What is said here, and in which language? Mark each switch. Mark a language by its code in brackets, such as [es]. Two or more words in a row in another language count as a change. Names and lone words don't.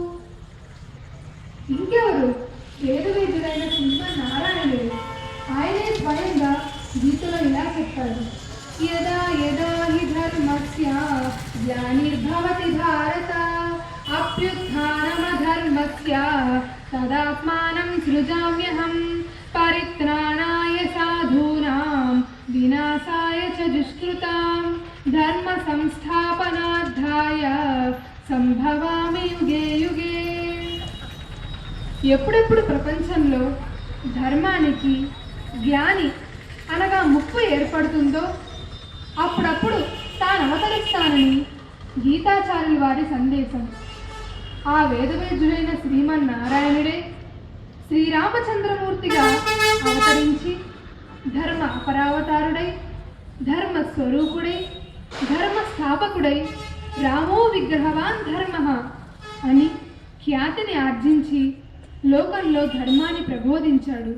[te] ఇంకెవరు? వేదవేద్యుడైన శ్రీమన్నారాయణుడు. ఆయనే స్వయంగా గీతలో ఇలా చెప్పాడు. [sa] యదా యదా హి ధర్మస్య గ్లానిర్భవతి భారత అభ్యుత్థానమధర్మస్య తదాత్మానం సృజామ్యహం పరిత్రాణాయ సాధూనాం వినాశాయ చ దుష్కృతాం ధర్మ సంస్థాపనార్థాయ సంభవామి యుగే యుగే. [te] ఎప్పుడెప్పుడు ప్రపంచంలో ధర్మానికి జ్ఞాని అనగా ముప్పు ఏర్పడుతుందో అప్పుడప్పుడు తాను అవతరిస్తానని గీతాచార్యుల వారి సందేశం. ఆ వేదవేద్యుడైన శ్రీమన్నారాయణుడే శ్రీరామచంద్రమూర్తిగా అవతరించి ధర్మ అపరావతారుడై, ధర్మ స్వరూపుడై, ధర్మ స్థాపకుడై [sa] రామో విగ్రహవాన్ ధర్మ [te] అని ఖ్యాతిని ఆర్జించి లోకంలో ధర్మాన్ని ప్రబోధించాడు.